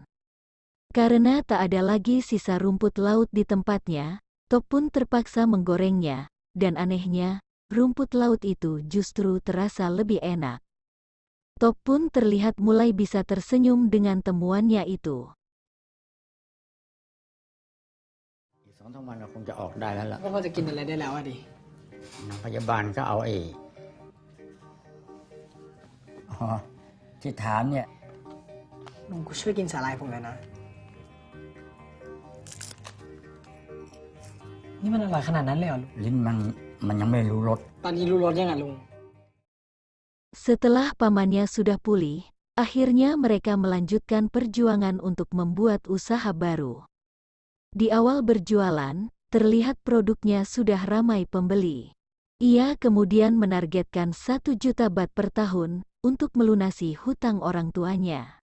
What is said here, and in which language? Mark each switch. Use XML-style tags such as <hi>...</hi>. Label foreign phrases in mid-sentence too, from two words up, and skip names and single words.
<id>Karena tak ada lagi sisa rumput laut di tempatnya, Top pun terpaksa menggorengnya, dan anehnya, rumput laut itu justru terasa lebih enak. Top pun terlihat mulai bisa tersenyum dengan temuannya itu.</id> <th>2-3 วันก็คงจะออกได้แล้วล่ะ ก็พอจะกินอะไรได้แล้วอะดิ นางพยาบาลก็เอาที่ถามเนี่ย ลุงกูช่วยกินสาหร่ายผมเลยนะ นี่มันอร่อยขนาดนั้นเลยเหรอลุง ลิ้นมันยังไม่รู้รส ตอนนี้รู้รสยังอ่ะลุง</th> <id>Setelah pamannya sudah pulih, akhirnya mereka melanjutkan perjuangan untuk membuat usaha baru. Di awal berjualan, terlihat produknya sudah ramai pembeli. Ia kemudian menargetkan 1 juta baht per tahun untuk melunasi hutang orang tuanya.</id>